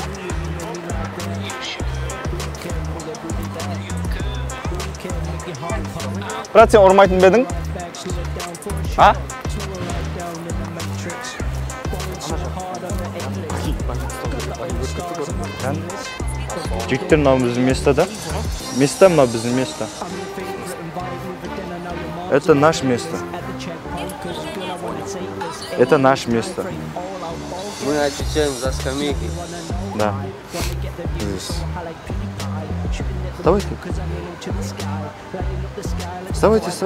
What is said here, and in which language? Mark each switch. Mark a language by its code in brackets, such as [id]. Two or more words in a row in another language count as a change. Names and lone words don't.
[kk] Брат, сен ұрмайтын бедің? Жігіттер, мынау біздің место да? Место мынау біздің место. [ru] Это наше место. Это наше место. Мы отвечаем за скамейки. Да. Вставайте. Вставайте.